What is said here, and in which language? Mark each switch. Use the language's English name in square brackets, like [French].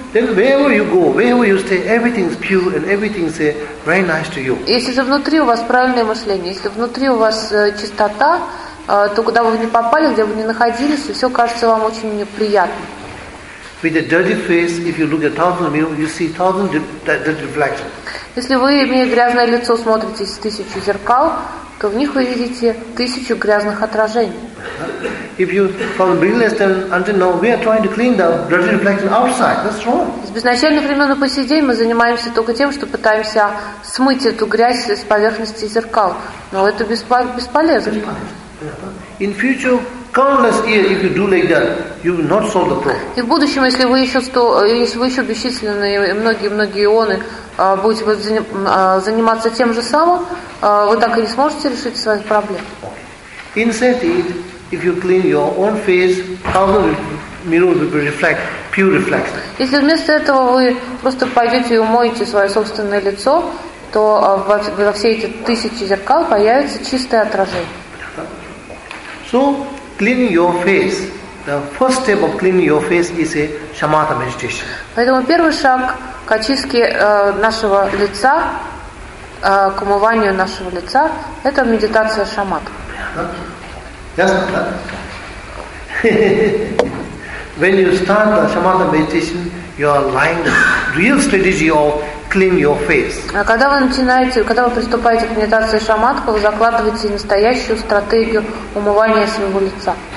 [English] Then wherever you go, wherever you stay, everything is pure and everything is very nice to you. [Russian] Если же внутри у вас правильное мышление, если внутри у вас чистота, то куда бы вы ни попали, где бы вы ни находились, все кажется вам очень неприятным. [English] With a dirty face, if you look at thousand mirrors, you see thousand dirty reflections. [Russian] Если вы, имея грязное лицо, смотрите из тысячи зеркал, то в них вы видите тысячу грязных отражений. [English] If you from the beginning then until now we are trying to clean the dirty reflection outside. That's wrong. [Russian] С безначальных времен и по сей день мы занимаемся только тем, что пытаемся смыть эту грязь с поверхности зеркал. Но это бесполезно. [English] In future, countless years, if you do like that, you will not solve the problem. [Russian] И в будущем, если вы еще бесчисленные многие ионы будете заниматься тем же самым, вы так и не сможете решить свои проблемы. [English] Instead, if you clean your own face, thousand mirrors will reflect [Russian] Если вместо этого вы просто пойдете и умоете свое собственное лицо, то во все эти тысячи зеркал появится чистое отражение. [English] So, cleaning your face. The first step of cleaning your face is a shamatha meditation. [Russian] Поэтому первый шаг к очистке нашего лица, к умыванию нашего лица, это медитация шамат. [English] When you start the shamatha meditation, you are lying. The real strategy of clean your face. [Russian] Когда вы начинаете, когда вы приступаете к медитации шаматха, вы закладываете настоящую стратегию умывания своего лица.